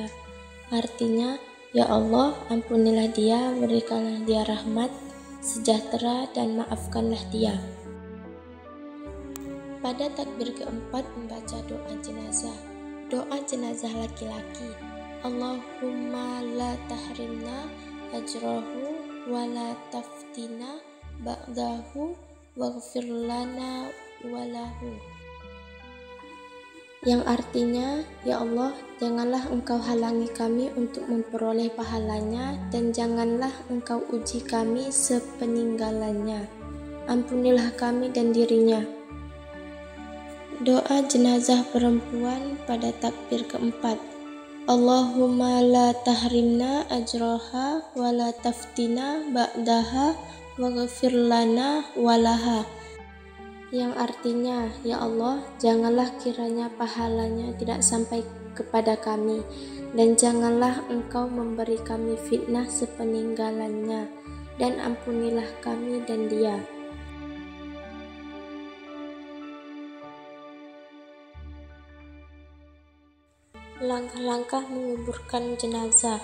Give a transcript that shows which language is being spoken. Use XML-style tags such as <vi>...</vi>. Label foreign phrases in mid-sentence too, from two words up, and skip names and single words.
<id>Artinya,</id> <ar>يا الله,</ar> <id>ampunilah dia, berikanlah dia rahmat, sejahtera, dan maafkanlah dia. Pada takbir keempat membaca doa jenazah. Doa jenazah laki-laki.</id> <ar>اللهم لا تحرمنا أجره ولا تفتنا بعده واغفر لنا وله.</ar> <id>Yang artinya,</id> <ar>يا الله,</ar> <id>janganlah engkau halangi kami untuk memperoleh pahalanya dan janganlah engkau uji kami sepeninggalannya. Ampunilah kami dan dirinya. Doa jenazah perempuan pada takbir keempat.</id> <ar>اللهم لا تحرمنا أجرها ولا تفتنا بعدها واغفر لنا ولها.</ar> <id>Yang artinya,</id> <ar>يا الله,</ar> <id>janganlah kiranya pahalanya tidak sampai kepada kami, dan janganlah engkau memberi kami fitnah sepeninggalannya, dan ampunilah kami dan dia. Langkah-langkah menguburkan jenazah.</id>